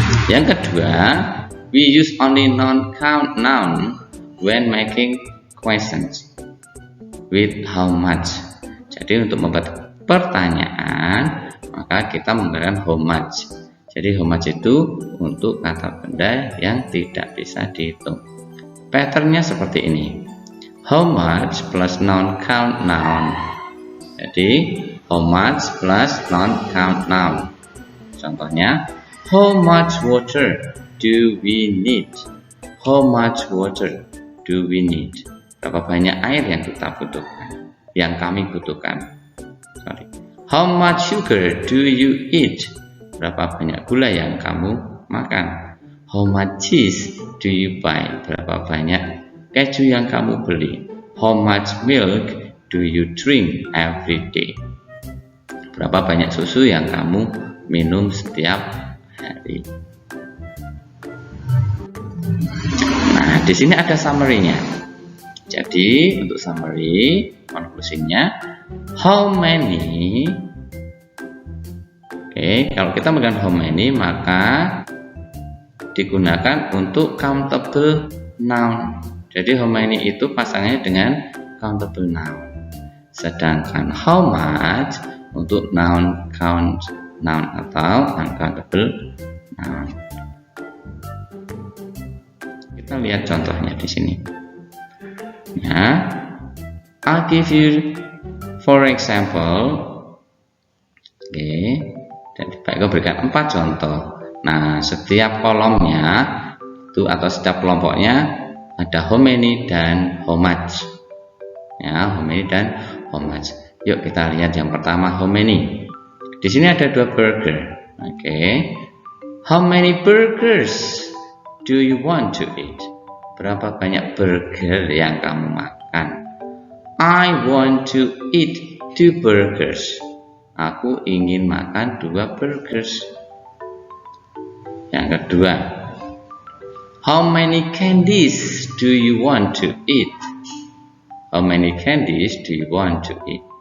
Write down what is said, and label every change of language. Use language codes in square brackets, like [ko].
[id] Yang kedua, [en] we use only non count noun when making questions with how much. [id] Jadi untuk membuat pertanyaan, maka kita menggunakan how much. Jadi how much itu untuk kata benda yang tidak bisa dihitung. Patternnya seperti ini. [en] How much plus non-count noun. Jadi how much plus non-count noun. Contohnya, how much water do we need? How much water do we need? [id] Berapa banyak air yang kita butuhkan? Yang kami butuhkan. [en] How much sugar do you eat? [id] Berapa banyak gula yang kamu makan? [en] How much cheese do you buy? [id] Berapa banyak keju yang kamu beli? [en] How much milk do you drink every day? [id] Berapa banyak susu yang kamu minum setiap hari? Nah, di sini ada summary-nya. Jadi untuk summary, konklusinya, how many Oke, kalau kita megang how many maka digunakan untuk countable noun. Jadi how many itu pasangannya dengan countable noun. Sedangkan how much untuk noun count noun atau uncountable noun. Kita lihat contohnya di sini. [en] Ya, I'll give you for example. [id] Oke, dan Pak berikan 4 contoh. Nah, setiap kolomnya itu atau setiap kelompoknya ada how many dan how much. Ya, how many dan how much. Yuk kita lihat yang pertama how many. Di sini ada 2 burger. Oke. [en] How many burgers do you want to eat? [id] Berapa banyak burger yang kamu makan? [en] I want to eat 2 burgers. [id] Aku ingin makan 2 burgers. Yang kedua, [en] how many candies do you want to eat? How many candies do you want to eat?